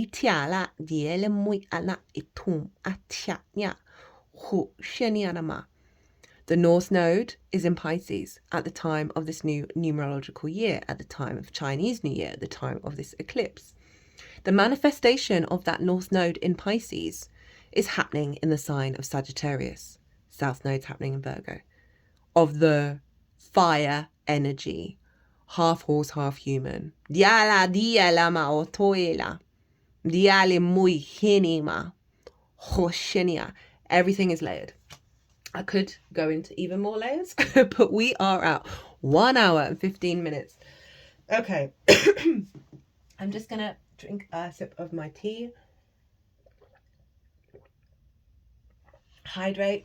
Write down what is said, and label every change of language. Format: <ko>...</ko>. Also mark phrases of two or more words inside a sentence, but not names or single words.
<en>The North Node is in Pisces at the time of this new numerological year, at the time of Chinese New Year, at the time of this eclipse. The manifestation of that North Node in Pisces is happening in the sign of Sagittarius. South Node's happening in Virgo. Of the fire energy. Half horse, half human. Diala diala o toela. Diale muy hinima. Hoshenia. Everything is layered. I could go into even more layers, but we are at 1 hour and 15 minutes. Okay. I'm just going to drink a sip of my tea. Hydrate.</en>